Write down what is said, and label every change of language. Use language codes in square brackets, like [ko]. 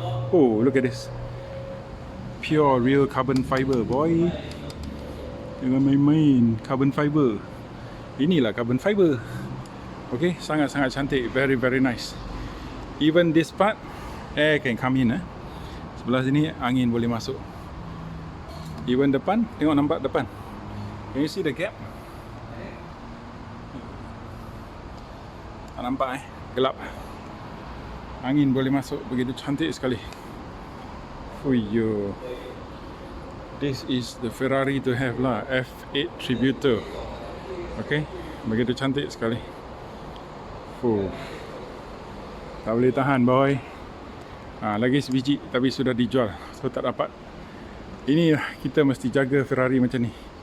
[en] Oh, look at this. Pure real carbon fiber, boy. [ms] Jangan main-main. [en] Carbon fiber. [ms] Inilah [en] carbon fiber. [ms] Okay, sangat-sangat cantik. [en] Very nice. Even this part, air can come in. [ms] Sebelah sini angin boleh masuk. [en] Even [ms] depan, tengok nampak depan. [en] Can you see the gap? [ms] Tak nampak gelap. Angin boleh masuk, begitu cantik sekali. Fuyo. [en] This is the Ferrari to have lah, F8 Tributo. [ms] Okay, begitu cantik sekali. Fuh, tak boleh tahan, boy. Lagi sebiji tapi sudah dijual, so tak dapat. Ini kita mesti jaga Ferrari macam ni.